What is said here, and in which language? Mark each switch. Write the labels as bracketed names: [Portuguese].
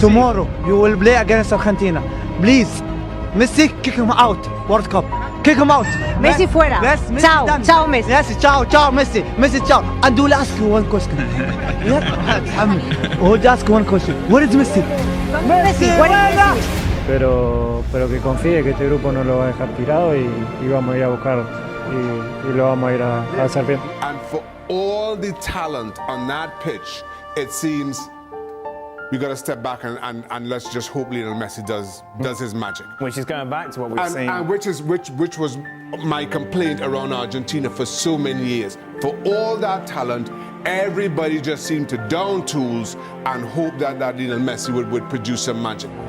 [English] Tomorrow you will play against Argentina. Please, Messi, kick him out. World Cup. Kick him out. [Spanish] Messi fuera. [English] Yes, Messi [Italian] Ciao, [English] done. [Italian] ciao Messi. Yes, ciao, ciao Messi. Messi, ciao. [English] And we'll ask you one question. Yes, we'll ask one question. Where is Messi? Messi, where is Messi? [Spanish] Pero que confíe que este grupo no lo va a dejar tirado y vamos a ir a buscar y lo vamos a ir a hacer bien. [English] And for all the talent on that pitch, it seems we got to step back and let's just hope Lionel Messi does his magic. Which is going back to what we've seen. And which was my complaint around Argentina for so many years. For all that talent, everybody just seemed to down tools and hope that Lionel Messi would produce some magic.